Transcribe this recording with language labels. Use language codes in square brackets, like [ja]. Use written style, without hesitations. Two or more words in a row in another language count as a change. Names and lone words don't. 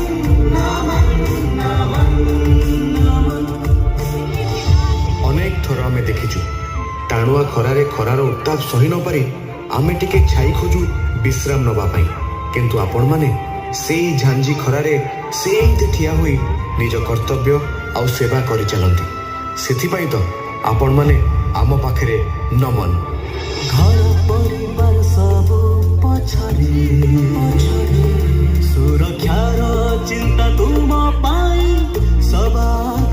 [or] ଅନେକ ଥର ଆମେ ଦେଖିଛୁ ଟାଣୁଆ ଖରାରେ ଖରାର ଉତ୍ତାପ ସହି ନ ପାରି ଆମେ ଟିକେ ଛାଇ ଖୋଜୁ ବିଶ୍ରାମ ନେବା ପାଇଁ, କିନ୍ତୁ ଆପଣମାନେ ସେଇ ଝାଞ୍ଜି ଖରାରେ ସେମିତି ଠିଆ ହୋଇ ନିଜ କର୍ତ୍ତବ୍ୟ ଆଉ ସେବା କରିଚାଲନ୍ତି। ସେଥିପାଇଁ ତ ଆପଣମାନେ ଆମ ପାଖରେ ନମନ। ଘର ପରିବାର ସବ ପଛାଡି ସୁରକ୍ଷାର ଚିନ୍ତା ତୁମ ପାଇ ସଦା